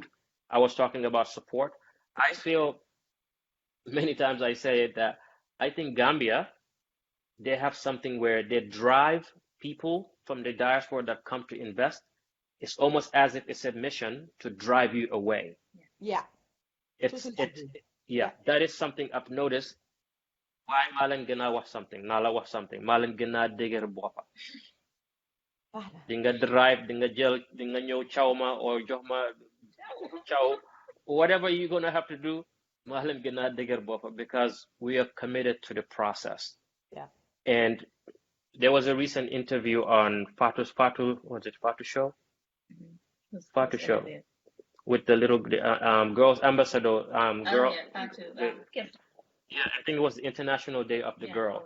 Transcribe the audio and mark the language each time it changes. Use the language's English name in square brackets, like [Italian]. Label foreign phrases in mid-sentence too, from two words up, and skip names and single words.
[English] I was talking about support. I feel many times I say it that I think Gambia, they have something where they drive people from the diaspora that come to invest. It's almost as if it's a mission to drive you away. Yeah. That is something I've noticed. [Wolof] Why Malen gana wax something, nala wax something, Malen gana deger bopa. Dinga drive, dinga jel, dinga ñew chawma or joxma chaw, [English] whatever you're gonna have to do, [Wolof] Malen gana deger bopa, [English] because we are committed to the process. Yeah. And there was a recent interview on Fatu show? Fatu show. With the little girls ambassador girl. Yeah, I think it was the International Day of the Girl.